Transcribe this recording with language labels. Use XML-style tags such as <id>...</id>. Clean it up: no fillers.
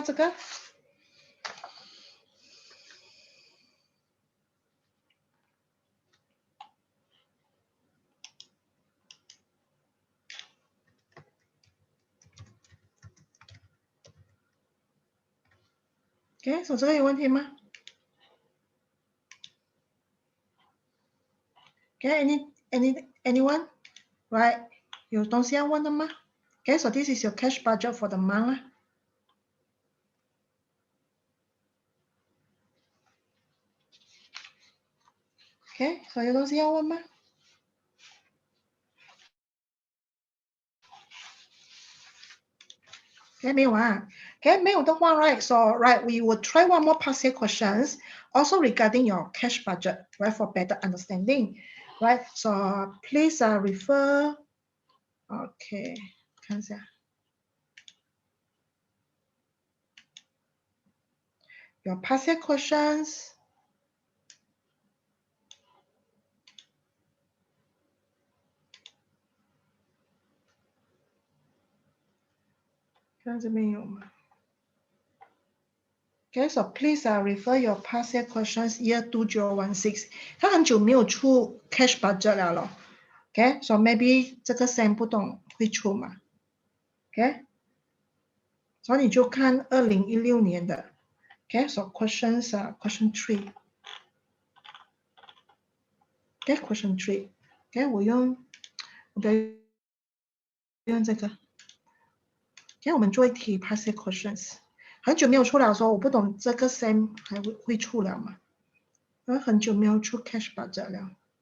<zh>这个？OK， 所以这个有问题吗？OK，</zh> <en>anyone？ Right？</en> <zh>有东西要问的吗？</zh> <en>Okay, so this is your cash budget for the month.</en> <zh>Okay, so 有东西要问吗？Okay, 没有啊。</zh> <en>Okay, 没有的话 right? So right, we will try one more past year questions, also regarding your cash budget, right? For better understanding, right? So please refer.</en> <zh>Okay, 看一下。</zh> <en>Your past year questions.</en> <zh>看这边有吗？</zh> <en>Okay, so please refer your past year questions year 2016.</en> <zh>他很久没有出 cash budget 了咯。Okay,</zh> <en>so maybe</en> <zh>这个 sem 不懂会出嘛 ？Okay， 所以你就看2016年的。</zh> <en>Okay, so questions question 3. Okay, question 3. Okay,</en> <zh>我用这个。 Okay, 我们做一题</zh> <en>past year questions。</en> <zh>很久没有出了，说我不懂这个 sem 还会出了吗？因为很久没有出 cash budget 了。</zh>